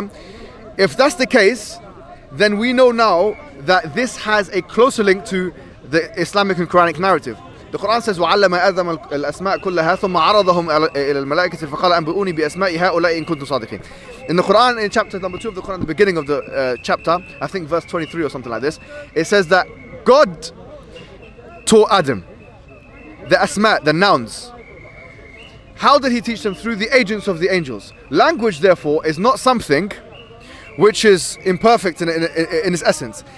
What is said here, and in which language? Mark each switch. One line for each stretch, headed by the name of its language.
English: Yeah, if that's the case, then we know now that this has a closer link to the Islamic and Quranic narrative. The Quran says
Arabic: وَعَلَّمَ آدَمَ الْأَسْمَاءَ كُلَّهَا ثُمَّ عَرَضَهُمْ إِلَى الْمَلَائِكَةِ فَقَالَ أَنْبِئُونِي بِأَسْمَاءِ هَؤُلَاءِ إِن كُنتُمْ صَادِقِينَ.
English: In the Quran, in chapter number 2 of the Quran, the beginning of the chapter, I think verse 23 or something like this, it says that God taught Adam the asma, the nouns. How did he teach them? Through the agents of the angels. Language, therefore, is not something which is imperfect in its essence.